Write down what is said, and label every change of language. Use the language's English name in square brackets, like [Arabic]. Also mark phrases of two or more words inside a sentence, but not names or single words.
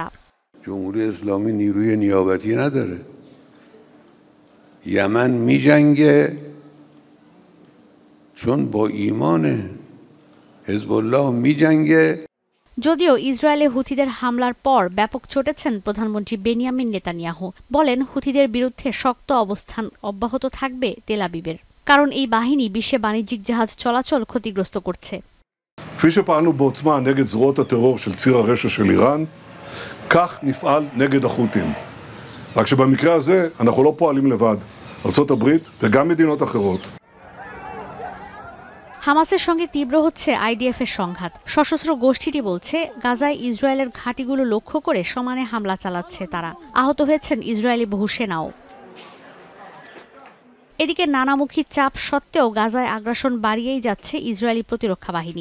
[Persian] جمهوری اسلامی نیروی نیابتی ندارد، یمن می‌جنگد چون با ایمانه حزب‌الله می‌جنگد. [Bangla] যদিও ইসরায়েলে হুথিদের হামলার পর ব্যাপক চটেছেন প্রধানমন্ত্রী বেনিয়ামিন নেতানিয়াহু। বলেন হুথিদের বিরুদ্ধে শক্ত অবস্থান অব্যাহত থাকবে তেল আবিবের, কারণ এই বাহিনী বিশ্বে বাণিজ্যিক জাহাজ চলাচল ক্ষতিগ্রস্ত করছে। [Hebrew] כפי שפעלנו בעוצמה נגד זרועות הטרור של ציר הרשע של איראן, כך נפעל נגד החות'ים. רק שבמקרה הזה אנחנו לא פועלים לבד. ארצות הברית וגם מדינות אחרות. [Bangla] হামাসের সঙ্গে তীব্র হচ্ছে আইডিএফ এর সংঘাত। সশস্ত্র গোষ্ঠীটি বলছে গাজায় ইসরায়েলের ঘাঁটিগুলো লক্ষ্য করে সমানে হামলা চালাচ্ছে তারা। আহত হয়েছেন ইসরায়েলি বহু সেনাও। এদিকে নানামুখী চাপ সত্ত্বেও গাজায় আগ্রাসন বাড়িয়েই যাচ্ছে ইসরায়েলি প্রতিরক্ষা বাহিনী।